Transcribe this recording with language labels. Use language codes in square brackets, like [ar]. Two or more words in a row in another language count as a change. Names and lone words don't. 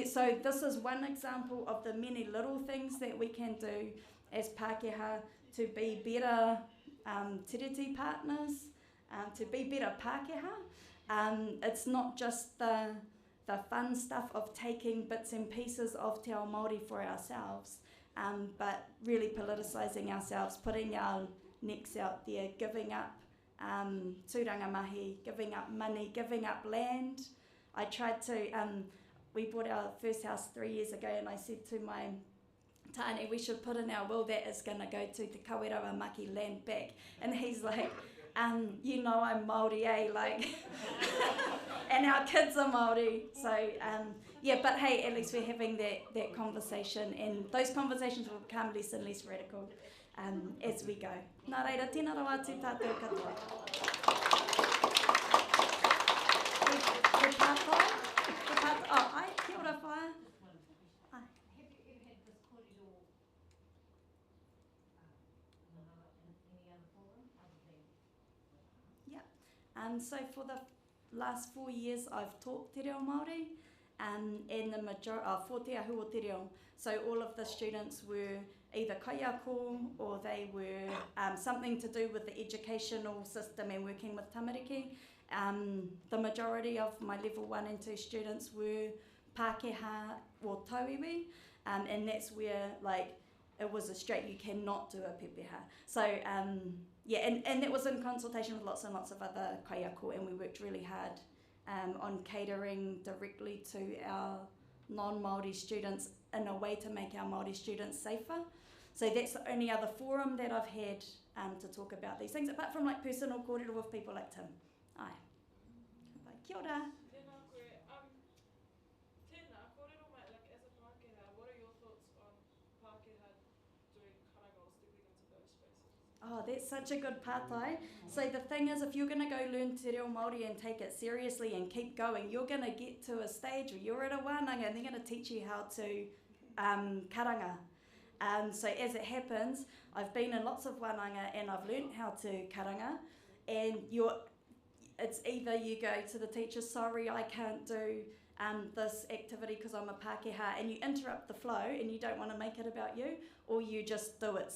[en] So this is one example of the many little things that we can do as Pākehā to be better tiriti partners, to be better Pākehā. It's not just the fun stuff of taking bits and pieces of [mi] te ao Māori [en] for ourselves, but really politicising ourselves, putting our necks out there, giving up [mi] tūranga mahi, [en] giving up money, giving up land. I tried to, we bought our first house 3 years ago, and I said to my tāne, we should put in our will that is going to go to the Kawerau Maki land back. And he's like, you know I'm Māori, eh? Like, and our kids are Māori. So, yeah, but hey, at least we're having that conversation, and those conversations will become less and less radical as we go. [mi] Nā reira, tēnā rawa atu tātou katoa. He pātai? Oh, ai, kia ora whaia. [en] So for the last 4 years, I've taught [mi] te reo Māori, [en] and the majority, for [mi] te ahu o te reo. [en] So all of the students were either kaiako, or they were something to do with the educational system and working with tamariki. The majority of my level 1 and 2 students were Pākehā or tauiwi, and that's where, like, it was a straight, you cannot do a pepeha. So, yeah, and that was in consultation with lots and lots of other kaiako, and we worked really hard on catering directly to our non-Māori students in a way to make our Māori students safer. So that's the only other forum that I've had to talk about these things, apart from like personal kōrero with people like Tim. [mi] Ai. Kia ora. [en] Oh, that's such a good pātai. So the thing is, if you're going to go learn [mi] te reo Māori [en] and take it seriously and keep going, you're going to get to a stage where you're at a wānanga and they're going to teach you how to karanga. So as it happens, I've been in lots of wānanga and I've learnt how to karanga, and it's either you go to the teacher, sorry, I can't do this activity because I'm a Pākehā, and you interrupt the flow and you don't want to make it about you, or you just do it.